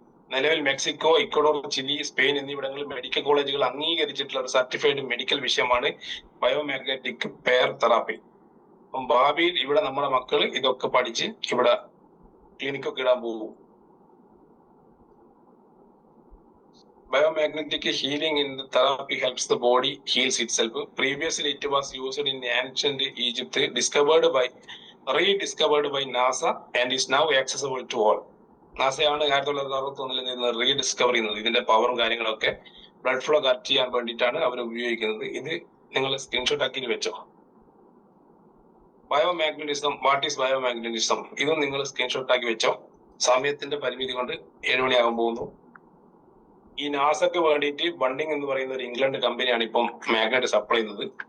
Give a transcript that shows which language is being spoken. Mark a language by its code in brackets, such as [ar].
[ml] നിലവിൽ Mexico, Ecuador, Chile, Spain എന്നിവിടങ്ങളിൽ medical കോളേജുകൾ അംഗീകരിച്ചിട്ടുള്ള ഒരു സർട്ടിഫൈഡ് മെഡിക്കൽ വിഷയമാണ് ബയോമാഗ്നറ്റിക് പെയർ തെറാപ്പി. അപ്പം ഭാവിയിൽ ഇവിടെ നമ്മുടെ മക്കൾ ഇതൊക്കെ പഠിച്ച് ഇവിടെ ക്ലിനിക്കൊക്കെ ഇടാൻ പോകും. [en] Biomagnetic healing in the therapy helps the body heals itself. Previously, it was used in ancient Egypt, rediscovered by NASA, and is now accessible to all. [ml] നാസയാണ് 1961 rediscover ചെയ്യുന്നത്. ഇതിന്റെ പവറും കാര്യങ്ങളൊക്കെ ബ്ലഡ് ഫ്ലോ കറക്റ്റ് ചെയ്യാൻ വേണ്ടിയിട്ടാണ് അവർ ഉപയോഗിക്കുന്നത്. ഇത് നിങ്ങൾ സ്ക്രീൻഷോട്ട് ആക്കി വെച്ചോ. ബയോമാഗ്നറ്റിസം, വാട്ട് ഈസ് ബയോമാഗ്നറ്റിസം, ഇതും നിങ്ങൾ സ്ക്രീൻഷോട്ട് ആക്കി വെച്ചോ. സമയത്തിന്റെ പരിമിതി കൊണ്ട് 7 മണിയാകാൻ പോകുന്നു. ഈ നാസക്ക് വേണ്ടിയിട്ട് ബണ്ടിങ് എന്ന് പറയുന്ന ഒരു ഇംഗ്ലണ്ട് കമ്പനിയാണ് ഇപ്പം മാഗ്നറ്റ് സപ്ലൈ ചെയ്യുന്നത്.